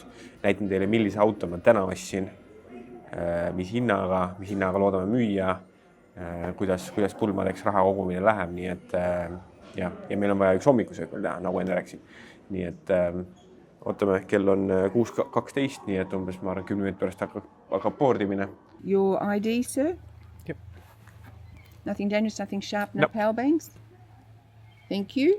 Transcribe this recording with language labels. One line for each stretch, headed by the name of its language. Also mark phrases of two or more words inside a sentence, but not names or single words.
Estonian: Näitan teile, millise auto ma täna ostsin, mis hinnaga loodame müüa, kuidas pulmadeks raha kogumine läheb, nii et ja meil on vaja üks hommikusöök veel teha, nagu enne rääksin. Nii et ootame, kell on 6:12, nii et umbes ma arvan 10 minutit pärast hakkab boardimine.
English: Your ID, sir? Yep. Nothing dangerous, nothing sharp, no Nope. power bangs? Thank you.